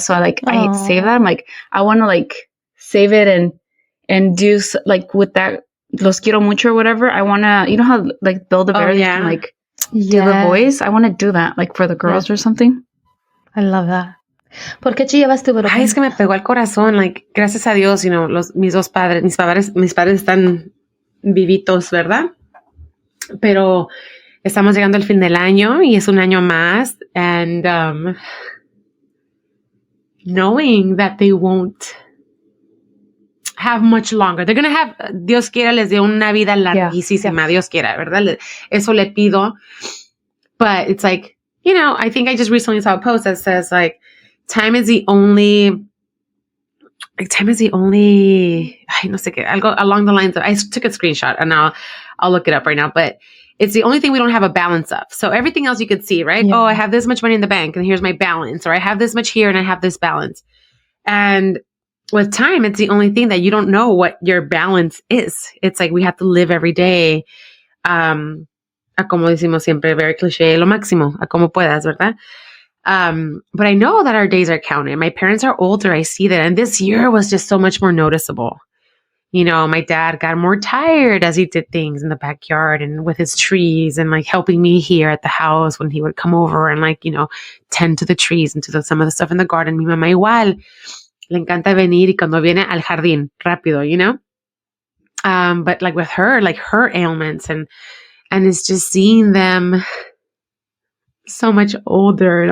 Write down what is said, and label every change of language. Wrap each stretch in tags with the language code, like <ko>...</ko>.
<en>So I save that. I'm like, I want to like save it and do like with that,</en> <es>los quiero mucho</es> <en>or whatever. I want to, how like Build a Bear can like do the voice. I want to do that like for the girls or something. I love that.</en> <es>¿Por qué chillabas tú? Ay, es que me pegó al corazón.</es> <en>Like,</en> <es>gracias a Dios, mis padres están vivitos, ¿verdad? Pero estamos llegando al fin del año y es un año más.</es> <en>And knowing that they won't have much longer. They're going to have,</en> <es>Dios quiera, les dé una vida larguísima. Dios quiera, ¿verdad? Eso le pido.</es> <en>But it's like, I think I just recently saw a post that says like, time is the only, I</en> <es>no sé qué, algo</es> <en>along the lines of, I took a screenshot and I'll look it up right now, but it's the only thing we don't have a balance of. So everything else you could see, right? Yeah. Oh, I have this much money in the bank and here's my balance, or I have this much here and I have this balance. And with time, it's the only thing that you don't know what your balance is. It's like we have to live every day,</en> <es>a como decimos siempre,</es> <en>very cliche,</en> <es>lo máximo, a como puedas, ¿verdad?</es> <en>But I know that our days are counted. My parents are older. I see that. And this year was just so much more noticeable. My dad got more tired as he did things in the backyard and with his trees and like helping me here at the house when he would come over and like, tend to the trees and to some of the stuff in the garden.</en> <es>Mi mamá igual le encanta venir y cuando viene al jardín rápido,</es> <en>but like with her, like her ailments and it's just seeing them so much older.</en>